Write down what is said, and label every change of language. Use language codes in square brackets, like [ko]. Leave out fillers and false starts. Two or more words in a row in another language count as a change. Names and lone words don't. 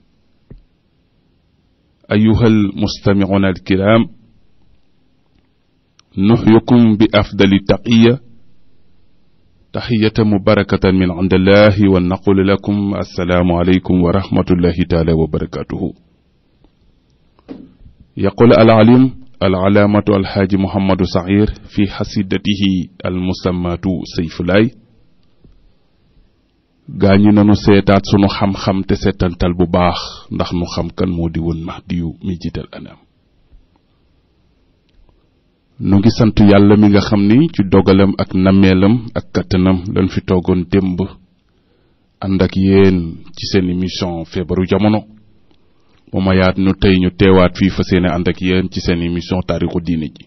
[ar] أيها المستمعون الكرام نحييكم بأفضل التحية تحية مباركة من عند الله ونقول لكم السلام عليكم ورحمة الله تعالى وبركاته. يقول العليم العلامة الحاج محمد سعير في حسيدته المسماة سيف الله [wo] gaañu nanu seetaat sunu xam-xam te seetantal bu baax ndax nu xam kan moo di woon Mahdiyu mi jiital anam nu ngi sant yàlla mi nga xam ni ci dogalam ak nammeelam ak kattanam lan fi toogoon démb ànd ak yéen ci seen émission feebaru jamono mu mayaat nu tey ñu teewaat fii fa seene ànd ak yéen ci seen émission taarixu diine ji.